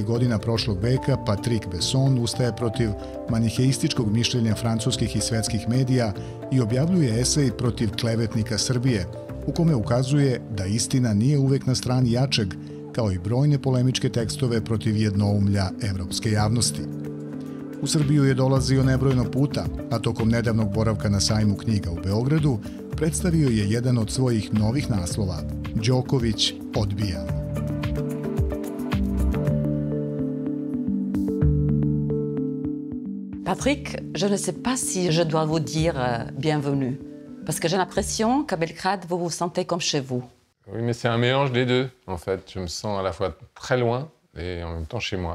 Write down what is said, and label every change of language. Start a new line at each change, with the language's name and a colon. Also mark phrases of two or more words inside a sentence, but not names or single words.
Serbian: godina prošlog veka, Patrick Besson ustaje protiv maniheističkog mišljenja francuskih i svetskih medija i objavljuje esej protiv klevetnika Srbije, u kome ukazuje da istina nije uvek na strani jačeg, kao i brojne polemičke tekstove protiv jednoumlja evropske javnosti. U Srbiju je dolazio nebrojno puta, a tokom nedavnog boravka na sajmu knjiga u Beogradu predstavio je jedan od svojih novih naslova, Đoković odbija.
French: Patrick, je ne sais pas si je dois vous dire bienvenue, parce que j'ai l'impression qu'à Belgrade, vous vous sentez comme chez vous. Oui, mais c'est un mélange des deux, en fait. Je me sens à la fois très loin et en même temps chez moi.